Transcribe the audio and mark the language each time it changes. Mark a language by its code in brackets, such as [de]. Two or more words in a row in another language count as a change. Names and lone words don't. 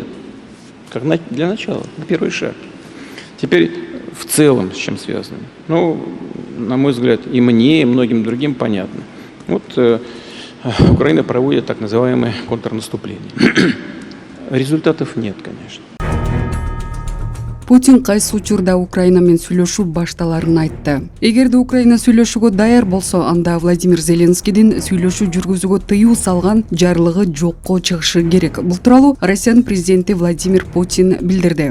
[ru] Как для начала, первый шаг. Теперь в целом с чем связано? Ну, на мой взгляд, и мне, и многим другим понятно. Вот Украина проводит так называемое контрнаступление. Результатов нет, конечно. [ky] Путин кайсы учурда Украина менен сүйлөшүү башталарын айтты. Эгерде Украина сүйлөшүүгө даяр болсо, анда Владимир Зеленскийдин сүйлөшүү жүргүзүүгө тыюу салган жарлыгы жокко чыгышы керек. Бул тууралуу Россиянын президенти Владимир Путин билдирди.